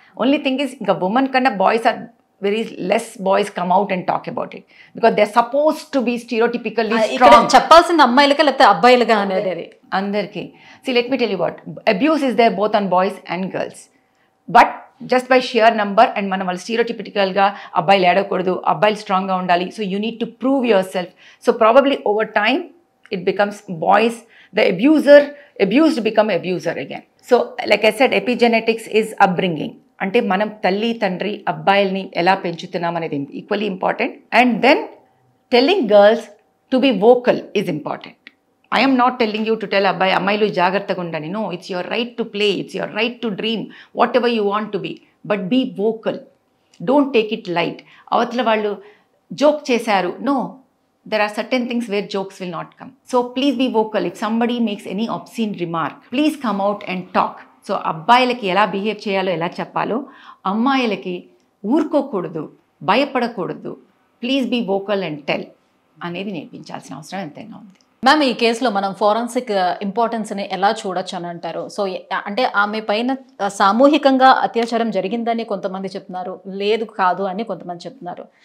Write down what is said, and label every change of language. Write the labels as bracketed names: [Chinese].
[English] Only thing is ఇంకా women కన్నా boys are very less boys come out and talk about it because they are suppose to be stereotypically strong. [Telugu] చెప్పాల్సింది అమ్మాయిలకా లేకపోతే అబ్బాయిలుగా అనేది అందరికీ. [English] see let me tell you what abuse is there both on boys and girls, but just by sheer number and [Telugu] మనం వాళ్ళు స్టీరియోటిపికల్గా అబ్బాయిలు ఏడకూడదు, అబ్బాయిలు స్ట్రాంగ్గా ఉండాలి, [English] So you need to prove yourself. So probably over time it becomes boys, the abused become abuser again. So like I said, epigenetics is upbringing. [Telugu] అంటే మనం తల్లి తండ్రి అబ్బాయిల్ని ఎలా పెంచుతున్నాం అనేది equally important. [English] And then telling girls to be vocal is important. I am not telling you to tell [Telugu] అబ్బాయి అమ్మాయిలు జాగ్రత్తగా ఉండండి. [English] No, it's your right to play, it's your right to dream, whatever you want to be, but be vocal. Don't take it light. [Telugu] అవతల వాళ్ళు joke చేశారు, [English] no, there are certain things where jokes will not come. So please be vocal. If somebody makes any obscene remark, please come out and talk. [Telugu] So అబ్బాయిలకి ఎలా behave చేయాలో ఎలా చెప్పాలో అమ్మాయిలకి ఊరుకోకూడదు, భయపడకూడదు, [English] please be vocal and tell [Telugu] అనేది నేర్పించాల్సిన అవసరం ఎంతైనా ఉంది. మ్యామ్, ఈ కేసులో మనం ఫోరెన్సిక్ ఇంపార్టెన్స్ని ఎలా చూడొచ్చు అని అంటారు? సో అంటే ఆమె పైన సామూహికంగా అత్యాచారం జరిగిందని కొంతమంది చెప్తున్నారు, లేదు కాదు అని కొంతమంది చెప్తున్నారు.